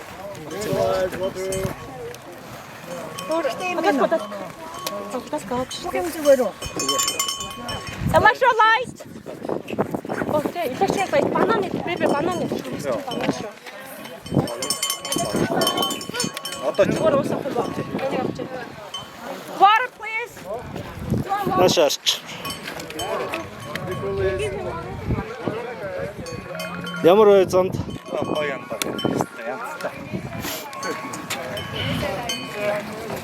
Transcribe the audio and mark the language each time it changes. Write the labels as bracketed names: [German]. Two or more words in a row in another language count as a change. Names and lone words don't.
[English] Electrolyte. Okay, electrolyte. Banana, baby, banana. Water, please. [Mongolian] Нашаарч. Ямар вэ замд? Гоё юм байна. Янзтай.